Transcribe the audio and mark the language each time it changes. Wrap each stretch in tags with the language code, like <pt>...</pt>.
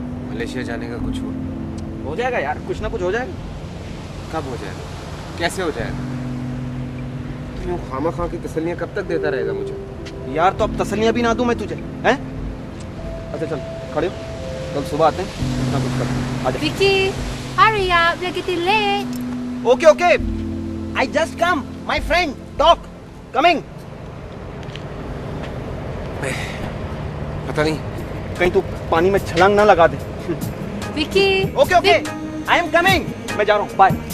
<hi>Malaysia जाने का कुछ हुआ? हो जाएगा यार, कुछ ना कुछ हो जाएगा। कब हो जाएगा? कैसे हो जाएगा? तुम खामा खा की तसल्लियां कब तक देता रहेगा मुझे? यार तो अब तसल्लियां भी ना दूं मैं तुझे, हैं? अच्छा चल खड़े हो, कल सुबह आते हैं, कुछ ना कुछ करते हैं। आजा।</hi> <en>Vicky, hurry up, we're getting late. Okay okay, I just come, my friend, talk, coming.</en> <hi>पता नहीं कहीं तू पानी में छलांग ना लगा दे। Vicky. Okay okay,</hi> <en>I am coming,</en> <hi>मैं जा रहा हूँ, बाय।</hi>